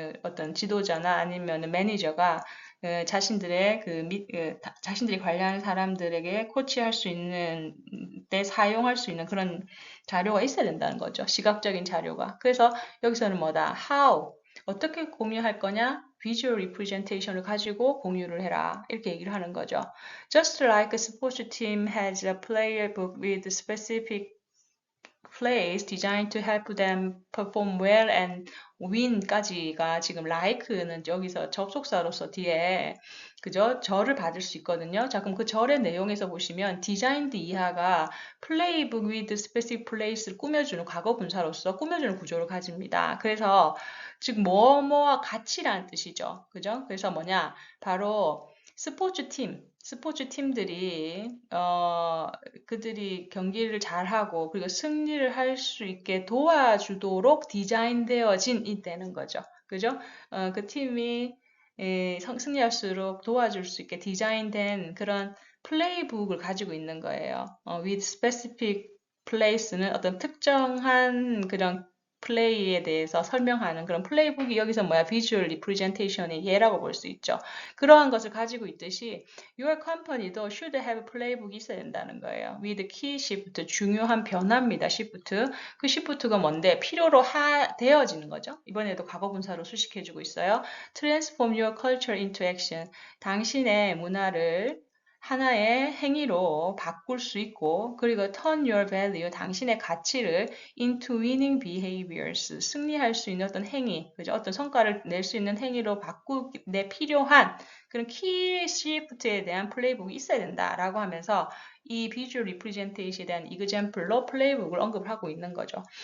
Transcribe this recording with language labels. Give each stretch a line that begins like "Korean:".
Korean: 어떤 지도자나 아니면 매니저가 자신들의 자신들이 관리하는 사람들에게 코치할 수 있는 때 사용할 수 있는 그런 자료가 있어야 된다는 거죠. 시각적인 자료가. 그래서 여기서는 뭐다? How 어떻게 공유할 거냐? Visual representation 을 가지고 공유를 해라. 이렇게 얘기를 하는 거죠.
English: Just like a sports team has a player book with specific plays designed to help them perform well and win까지가 지금 like는 여기서 접속사로서 뒤에 그죠?
Korean: 절을 받을 수 있거든요. 자, 그럼 그 절의 내용에서 보시면 designed 이하가 playbook with specific plays를 꾸며주는 과거 분사로서 꾸며주는 구조를 가집니다. 그래서 즉 뭐뭐와 같이라는 뜻이죠. 그죠? 그래서 뭐냐? 바로 스포츠 팀들이 그들이 경기를 잘하고 그리고 승리를 할 수 있게 도와주도록 디자인되어진 이때는 거죠. 그죠? 그 팀이 승리할수록 도와줄 수 있게 디자인된 그런 플레이북을 가지고 있는 거예요. with specific place는 어떤 특정한 그런 플레이에 대해서 설명하는 그런 플레이북이 여기서 뭐야? 비주얼 리프레젠테이션의 예라고 볼 수 있죠. 그러한 것을 가지고 있듯이 your company도 should have playbook이 있어야 된다는 거예요. with key shift, 중요한 변화입니다. shift. 그 shift가 뭔데? 필요로 되어지는 거죠. 이번에도 과거분사로 수식해주고 있어요.
English: transform your culture into action.
Korean: 당신의 문화를 하나의 행위로 바꿀 수 있고 그리고 turn your value, 당신의 가치를 into winning behaviors, 승리할 수 있는 어떤 행위, 그죠? 어떤 성과를 낼 수 있는 행위로 바꾸는데 필요한 그런 키 시프트에 대한 플레이북이 있어야 된다라고 하면서 이 비주얼 리프레젠테이션에 대한 example로 플레이북을 언급하고 있는 거죠.